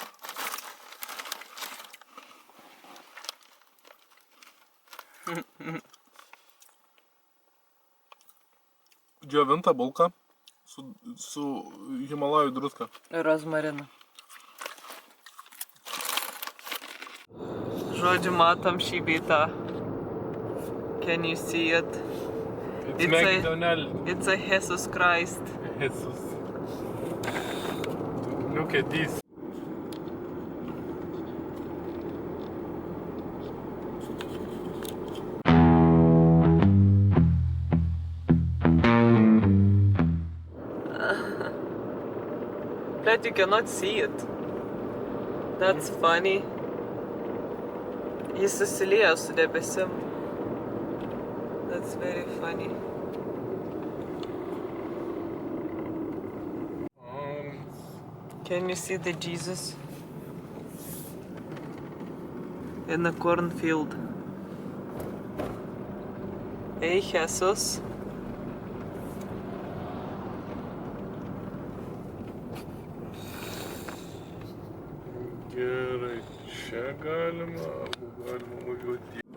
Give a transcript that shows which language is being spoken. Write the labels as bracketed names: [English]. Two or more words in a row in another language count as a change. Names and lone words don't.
[Lithuanian] Džiovinta bulka su Himalajų druska. Rozmarina. Žodžiu, matom šį beitą. [English] Can you see it? It's a Jesus Christ. Jesus. Look at this. But you cannot see it. That's funny. [Lithuanian] Jis susiliejo su debesim. [English] That's very funny. Can you see the Jesus? In the cornfield. Hey, Jesus. [Lithuanian] Gerai, čia galima važiuoti.